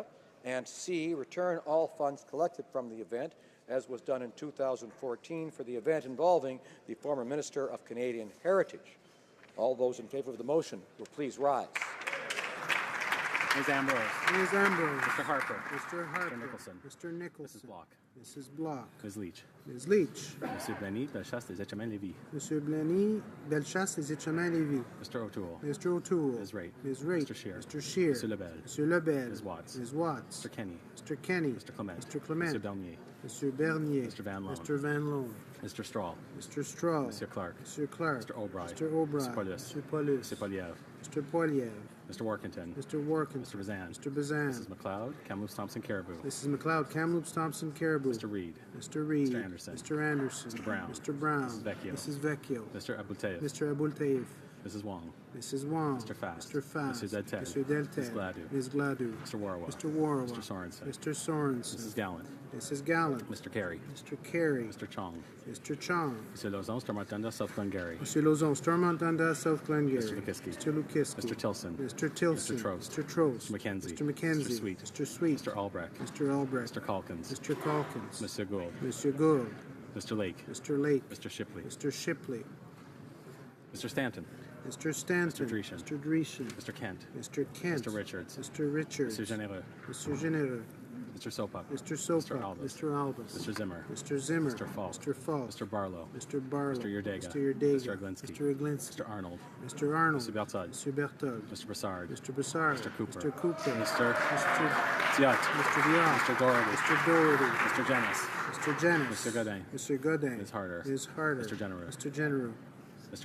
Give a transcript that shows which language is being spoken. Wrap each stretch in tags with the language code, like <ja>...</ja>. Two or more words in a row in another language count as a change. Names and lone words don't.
<en>And C, return all funds collected from the event, as was done in 2014 for the event involving the former Minister of Canadian Heritage. All those in favour of the motion will please rise. Ms. Ambrose. Ms. Ambrose. Mr. Harper. Mr. Harper. Mr. Nicholson. Mr. Nicholson. Mrs. Block. Mrs. Block. Ms. Leach. Ms. Leach. Monsieur Blaney, Bellechasse, des Etchemins-Lévis. Monsieur Blaney, Bellechasse, des Etchemins-Lévis. Mr. O'Toole. Mr. O'Toole. Ms. Wright. Ms. Wright. Mr. Scheer. Mr. Scheer. Monsieur Lebel. Monsieur Lebel. Ms. Watts. Ms. Watts. Mr. Kenny. Mr. Kenny. Mr. Clement. Mr. Clement. Mr. Bernier. Monsieur Bernier. Mr. Van Loan. Mr. Van Loan. Mr. Straw. Mr. Straw. Monsieur Clark. Monsieur Clark. Mr. Albright. Mr. Albright. Mr. Paulus. Mr. Paulus. Mr. Poliev. Mr. Poliev. Mr. Workington. Mr. Workington. Mr. Bazan. Mr. Bazan. Mrs. McLeod. Kamloops Thompson Caribou. Mrs. McLeod. Kamloops Thompson Caribou. Mr. Reid. Mr. Reid. Mr. Anderson. Mr. Anderson. Mr. Brown. Mr. Brown. Mrs. Vecchio. Mrs. Vecchio. Mr. Abultayev. Mr. Abultayev. Mrs. Wong. Mrs. Wong. Mr. Fast. Mr. Fast. Mr. Deltel. Mr. Deltel. Ms. Gladue. Ms. Gladue. Mr. Warwa. Mr. Warwa. Mr. Sorensen. Mr. Sorensen. Mrs. Gallant. Mrs. Gallant. Mr. Carey. Mr. Carey. Mr. Chong. Mr. Chong. Mr. Lozon, Stormont Dundas, South Glengarry. Monsieur Lozon, Stormont Dundas, South Glengarry. Mr. Lukiski. Mr. Lukiski. Mr. Tilson. Mr. Tilson. Mr. Trost. Mr. Trost. Mr. McKenzie. Mr. McKenzie. Mr. Sweet. Mr. Sweet. Mr. Albrecht. Mr. Albrecht. Mr. Calkins. Mr. Calkins. Monsieur Gould. Monsieur Gould. Mr. Lake. Mr. Lake. Mr. Shipley. Mr. Shipley. Mr. Stanton. Mr. Stanton. Mr. Dreeshen. Mr. Dreeshen. Mr. Kent. Mr. Kent. Mr. Richards. Mr. Richards. Mr. Genereux. Mr. Genereux. Mr. Sopa. Mr. Sopa. Mr. Albus. Mr. Albus. Mr. Zimmer. Mr. Zimmer. Mr. Falk. Mr. Falk. Mr. Barlow. Mr. Barlow. Mr. Yerdega. Mr. Yerdega. Mr. Aglinski. Mr. Aglinski. Mr. Arnold. Mr. Arnold. Mr. Berthold. Mr. Berthold. Mr. Broussard. Mr. Broussard. Mr. Cooper. Mr. Cooper. Mr. Mr. Diot. Mr. Diot. Mr. Doherty. Mr. Doherty. Mr. Janis. Mr. Janis. Mr. Godin. Mr. Godin. Ms. Harder. Ms. Harder. Mr. Genereux. Mr. Genereux.</en>